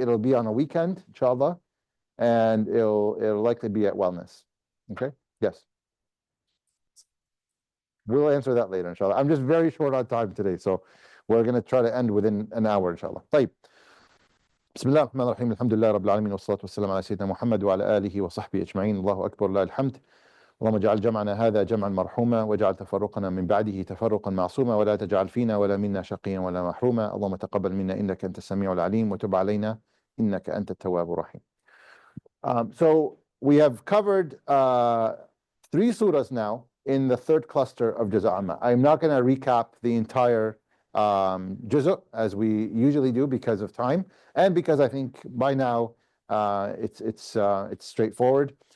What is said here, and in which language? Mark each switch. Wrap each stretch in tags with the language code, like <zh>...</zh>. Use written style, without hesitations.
<en>It'll be on a weekend, inshallah, and it'll likely be at wellness. Okay. Yes. We'll answer that later, inshallah. I'm just very short on time today, so we're going to try to end within an hour, inshallah.</en> <ar>طيب. بسم الله الرحمن الرحيم الحمد لله رب العالمين والصلاة والسلام على سيدنا محمد وعلى آله وصحبه أجمعين الله أكبر لله الحمد اللهم اجعل جمعنا هذا جمعا مرحوما واجعل تفرقنا من بعده تفرقا معصوما ولا تجعل فينا ولا منا شقيا ولا محروما اللهم تقبل منا إنك أنت السميع العليم وتب علينا إنك أنت التواب الرحيم.</ar> <en>So we have covered 3 surahs now in the 3rd cluster of Juz' Amma. I'm not going to recap the entire Juz' as we usually do because of time, and because I think by now it's straightforward.</en>